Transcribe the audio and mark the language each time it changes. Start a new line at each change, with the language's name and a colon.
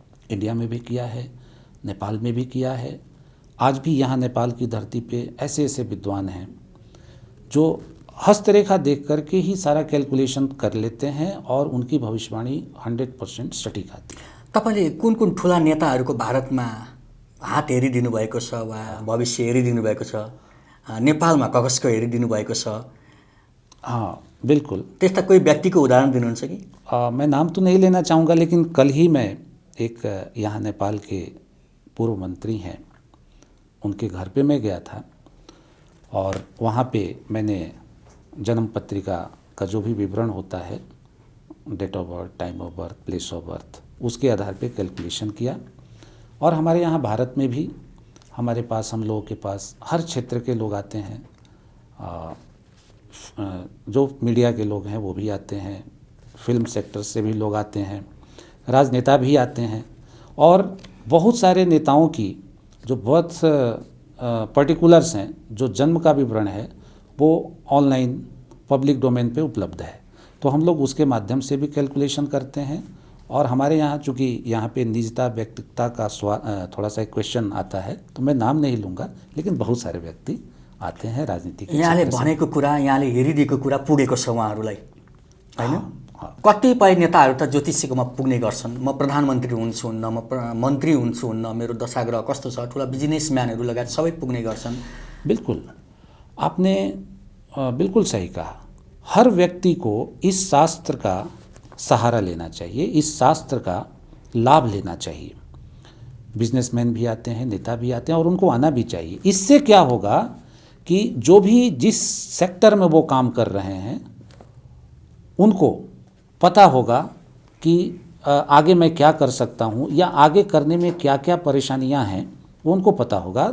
Hindi: India में भी किया है, नेपाल में भी किया है। आज भी यहाँ नेपाल की धरती पे ऐसे ऐसे विद्वान हैं जो हस्तरेखा देख करके ही सारा कैलकुलेशन कर लेते हैं और उनकी भविष्यवाणी 100% सटीक आती है।
Nepali: तपाईँले कुन कुन ठुला नेताहरूको भारतमा हात हेरिदिनु भएको छ वा भविष्य हेरिदिनु भएको छ? नेपालमा कसको हेरिदिनु भएको छ?
Hindi: हाँ, बिल्कुल।
Nepali: त्यस्ता कोही व्यक्तिको उदाहरण दिनुहुन्छ कि?
Hindi: मैं नाम तो नहीं लेना चाहूँगा, लेकिन कल ही मैं एक यहाँ नेपाल के पूर्व मंत्री हैं, उनके घर पे मैं गया था और वहाँ पे मैंने जन्म पत्रिका का जो भी विवरण होता है,
English: date of birth, time of birth,
Hindi: place of birth, उसके आधार पे कैलकुलेशन किया। और हमारे यहाँ भारत में भी हमारे पास, हम लोगों के पास हर क्षेत्र के लोग आते हैं। जो मीडिया के लोग हैं वो भी आते हैं, फिल्म सेक्टर से भी लोग आते हैं, राजनेता भी आते हैं, और बहुत सारे नेताओं की जो बहुत पर्टिकुलर्स हैं, जो जन्म का विवरण है वो ऑनलाइन पब्लिक डोमेन पे उपलब्ध है। तो हम लोग उसके माध्यम से भी कैलकुलेशन करते हैं। और हमारे यहाँ चूँकि यहाँ पे निजता, व्यक्तिगता का थोड़ा सा क्वेश्चन आता है, तो मैं नाम नहीं लूँगा, लेकिन बहुत सारे व्यक्ति आते हैं राजनीतिक।
Nepali: यहाँले भनेको कुरा, यहाँले हेरिदिएको कुरा पुगेको छ उहाँहरूलाई, हैन? कतिपय नेताहरू त ज्योतिषीकोमा पुग्ने गर्छन्। म प्रधानमन्त्री हुन्छु हुन्न, म मन्त्री हुन्छु हुन्न, मेरो दशाग्रह कस्तो छ, ठुला बिजनेसम्यानहरू लगायत सबै पुग्ने गर्छन्।
Hindi: बिल्कुल, आपने बिल्कुल सही कहा। हर व्यक्ति को इस शास्त्र का सहारा लेना चाहिए, इस शास्त्र का लाभ लेना चाहिए। बिजनेसमैन भी आते हैं, नेता भी आते हैं, और उनको आना भी चाहिए। इससे क्या होगा कि जो भी जिस सेक्टर में वो काम कर रहे हैं उनको पता होगा कि आगे मैं क्या कर सकता हूँ या आगे करने में क्या क्या परेशानियाँ हैं, वो उनको पता होगा।